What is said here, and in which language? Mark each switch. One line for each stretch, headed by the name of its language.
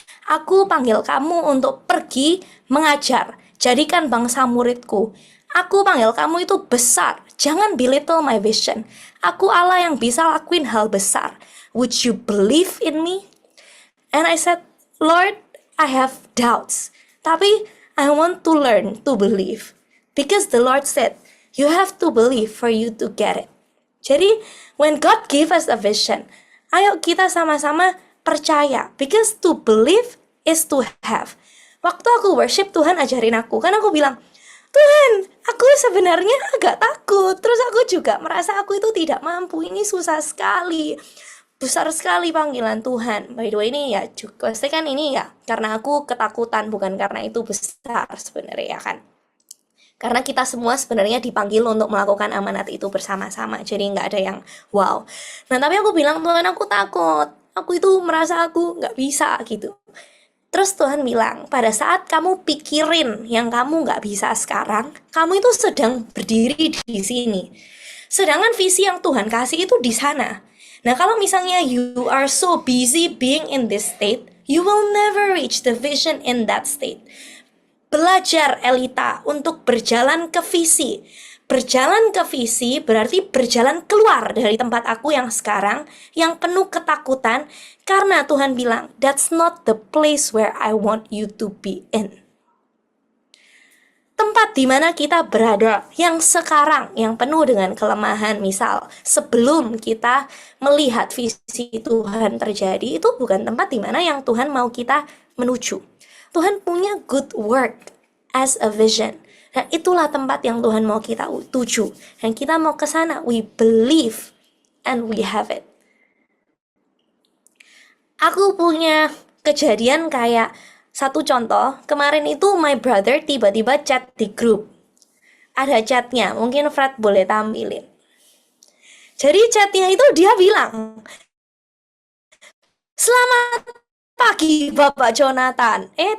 Indonesian: Aku panggil kamu untuk pergi mengajar, jadikan bangsa muridku. Aku panggil kamu itu besar. Jangan
English: belittle my vision.
Indonesian: Aku Allah yang bisa lakuin hal besar.
English: Would you believe in me? And I said, Lord, I have doubts.
Indonesian: Tapi
English: I want to learn to believe. Because the Lord said, you have to believe for you to get it.
Indonesian: Jadi,
English: when God gave us a vision,
Indonesian: ayo kita sama-sama percaya.
English: Because to believe is to have.
Indonesian: Waktu aku worship, Tuhan ajarin aku. Kan aku bilang, Tuhan, aku sebenarnya agak takut. Terus aku juga merasa aku itu tidak mampu. Ini susah sekali. besar sekali panggilan Tuhan. By the way ini ya juga pasti kan ini ya karena aku ketakutan, bukan karena itu besar sebenarnya ya kan. Karena kita semua sebenarnya dipanggil untuk melakukan amanat itu bersama-sama. Jadi nggak ada yang wow. Nah tapi aku bilang, Tuhan aku takut. Aku itu merasa aku nggak bisa gitu. Terus Tuhan bilang, pada saat kamu pikirin yang kamu nggak bisa sekarang, kamu itu sedang berdiri di sini. Sedangkan visi yang Tuhan kasih itu di sana. Nah kalau misalnya
English: you are so busy being in this state, you will never reach the vision in that state.
Indonesian: Belajar Elita untuk berjalan ke visi. Berjalan ke visi berarti berjalan keluar dari tempat aku yang sekarang, yang penuh ketakutan, karena Tuhan bilang,
English: that's not the place where I want you to be in.
Indonesian: Tempat di mana kita berada, yang sekarang, yang penuh dengan kelemahan, misal, sebelum kita melihat visi Tuhan terjadi, itu bukan tempat di mana yang Tuhan mau kita menuju. Tuhan punya
English: good work as a vision.
Indonesian: Dan itulah tempat yang Tuhan mau kita tuju. Dan kita mau ke sana.
English: We believe and we have it.
Indonesian: Aku punya kejadian kayak satu contoh. Kemarin itu
English: my brother
Indonesian: tiba-tiba chat di grup. Ada chatnya. Mungkin Fred boleh tampilin. Jadi chatnya itu dia bilang, selamat pagi Bapak Jonathan.